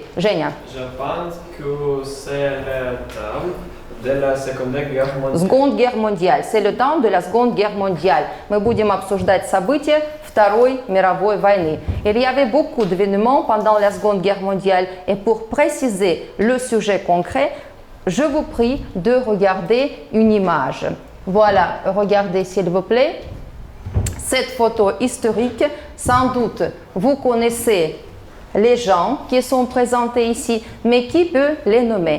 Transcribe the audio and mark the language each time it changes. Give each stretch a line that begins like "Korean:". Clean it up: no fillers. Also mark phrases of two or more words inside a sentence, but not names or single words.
French: Женя. Je pense que c'est le temps de la Seconde Guerre mondiale. Seconde Guerre mondiale. C'est le temps de la Seconde Guerre mondiale.
Russian: Мы будем обсуждать события Второй мировой войны.
French: Il y avait beaucoup d'événements pendant la Seconde Guerre mondiale. Et pour préciser le sujet concret, je vous prie de regarder une image. Voilà, regardez s'il vous plaît. Cette photo historique, sans doute, vous connaissez les gens qui sont présentés ici, mais qui peut les nommer?